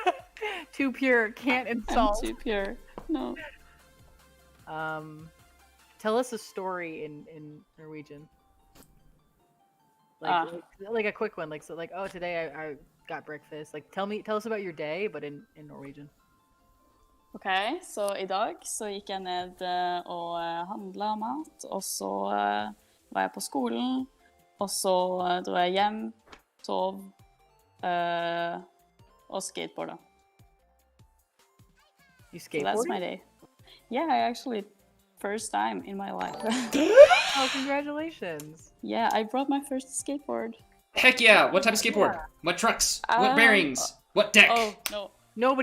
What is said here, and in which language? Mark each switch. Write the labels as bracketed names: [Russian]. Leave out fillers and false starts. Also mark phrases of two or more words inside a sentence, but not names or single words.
[English] Too pure, can't insult. I'm too pure. No. Tell us a story in Norwegian. Like a quick one, like so, like oh today I got breakfast. Like tell us about your day, but in Norwegian. [Norwegian] Ok, så i dag så gikk jeg ned og handla mat, og så var jeg på skolen, og så dro jeg hjem, sov og skateboarda. [English] You So that's my skateboarded? day. Yeah, I actually first time in my life. Oh, congratulations! Yeah, I brought my first skateboard. Heck yeah! What type of skateboard? What trucks? What bearings? What deck? Oh no, Nobody